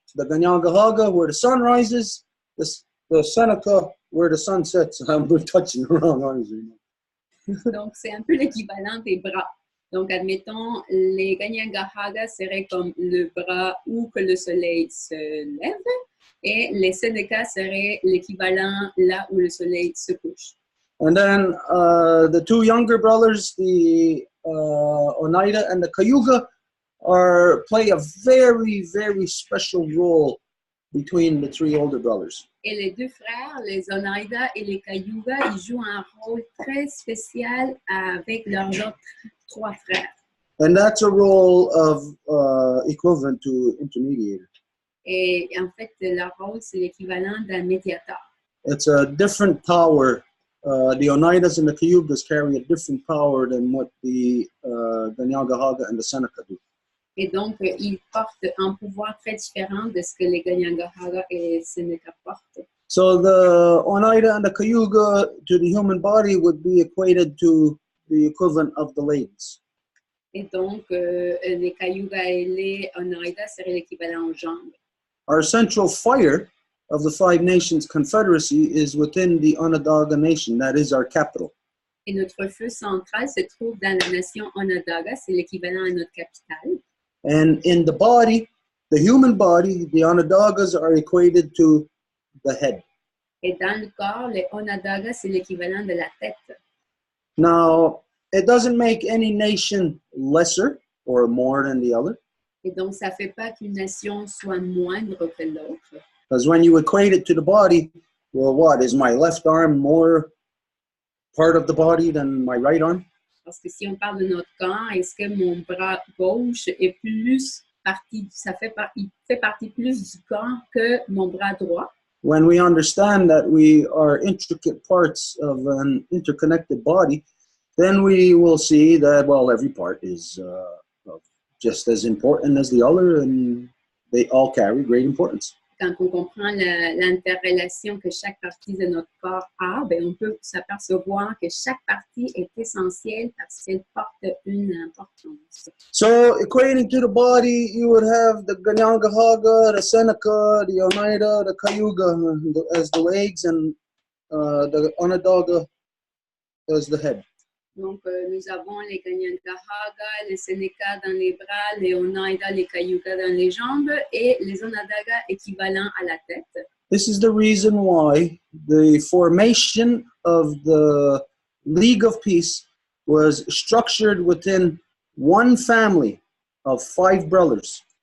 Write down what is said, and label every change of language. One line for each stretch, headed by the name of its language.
English: The Ganyangahaga where the sun rises, the Seneca where the sun sets. I'm touching the wrong arms.
French: Donc, c'est un peu l'équivalent des bras. Donc, admettons, les Ganyangahaga seraient comme le bras où que le soleil se lève, et les Seneca seraient l'équivalent là où le soleil se couche.
English: And then the 2 younger brothers, the Oneida and the Cayuga, play a very, very special role between the 3 older brothers.
French: Et les 2 frères, les Oneida et les Cayuga, ils jouent un rôle très spécial avec leurs autres 3 frères.
English: And that's a role of equivalent to intermediator.
French: Et en fait, leur rôle, c'est l'équivalent d'un médiateur.
English: It's a different power. The Oneidas and the Cayugas carry a different power than what the Ganyangahaga and the Seneca do.
French: Et donc, ils portent un pouvoir très différent de ce que les Ganyangahaga et les Seneca portent.
English: So the Oneida and the Cayuga to the human body would be equated to the equivalent of the legs.
French: Et donc, les Cayuga et les Oneida seraient l'équivalent aux jambes.
English: Our central fire of the 5 Nations Confederacy is within the Onondaga Nation. That is our capital.
French: Et notre feu central se trouve dans la nation Onondaga, c'est l'équivalent à notre capitale.
English: And in the body, the human body, the Onondagas are equated to the head.
French: Et dans le corps, les Onondaga, c'est l'équivalent de la tête.
English: Now, it doesn't make any nation lesser or more than the other.
French: Et donc, ça ne fait pas qu'une nation soit moindre que l'autre.
English: Because when you equate it to the body, well, what, is my left arm more part of the body than my right arm?
French: Parce que si on parle de notre corps, est-ce que mon bras gauche est plus partie, il fait partie plus du corps que mon bras droit?
English: When we understand that we are intricate parts of an interconnected body, then we will see that, well, every part is just as important as the other, and they all carry great importance.
French: Quand on comprend l'interrelation que chaque partie de notre corps a, ben on peut s'apercevoir que chaque partie est essentielle parce qu'elle porte une importance.
English: So, equating to the body, you would have the Ganyangahaga, the Seneca, the Oneida, the Cayuga as the legs, and the Onondaga as the head.
French: Donc, nous avons les Ganyangahaga, les Seneca dans les bras, les Oneida, les Cayuga dans les jambes et les Onondaga équivalents à la tête.
English: This is the reason why the formation of the League of Peace was structured within one family of 5 brothers.